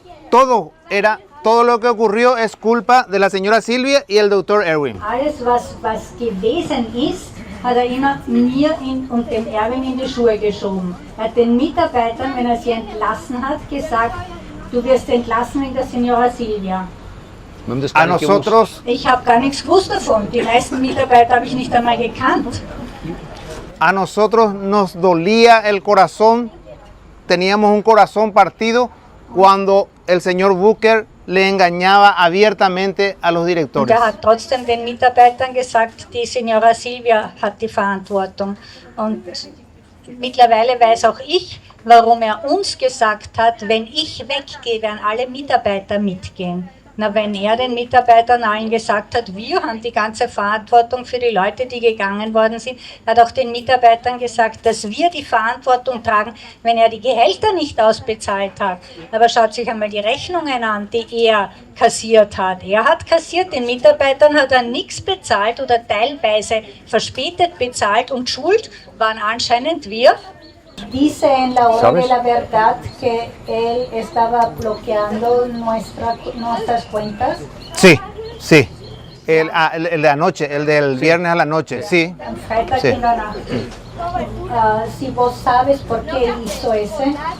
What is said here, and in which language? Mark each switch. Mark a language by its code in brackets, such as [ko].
[es] Todo lo que ocurrió es culpa de la señora Silvia y el doctor Erwin. [de] Alles, was gewesen ist, hat er immer mir und dem Erwin in die Schuhe geschoben. Er hat den Mitarbeitern, wenn er sie entlassen hat, gesagt, du wirst entlassen in der Senora Silvia. [es] A nosotros, [de] ich habe gar nichts gewusst davon. Die meisten Mitarbeiter habe ich nicht einmal gekannt. [es] A nosotros nos dolía el corazón, teníamos un corazón partido cuando el señor Booker le engañaba abiertamente a los directores. [de] Und hat trotzdem den Mitarbeitern gesagt, die Senora Silvia hat die Verantwortung. Und mittlerweile weiß auch ich, warum er uns gesagt hat, wenn ich weggehe, werden alle Mitarbeiter mitgehen. Na, wenn er den Mitarbeitern allen gesagt hat, wir haben die ganze Verantwortung für die Leute, die gegangen worden sind, hat auch den Mitarbeitern gesagt, dass wir die Verantwortung tragen, wenn er die Gehälter nicht ausbezahlt hat. Aber schaut sich einmal die Rechnungen an, die er kassiert hat. Er hat kassiert, den Mitarbeitern hat er nichts bezahlt oder teilweise verspätet bezahlt und schuld waren anscheinend wir. [es] Dice en la hora de la verdad que él estaba bloqueando nuestras cuentas. Sí, sí. El de anoche, el del viernes a la noche, sí. [de] Freitag [es] sí. [de] In der Nacht. [es] Si vos sabes por qué hizo ese.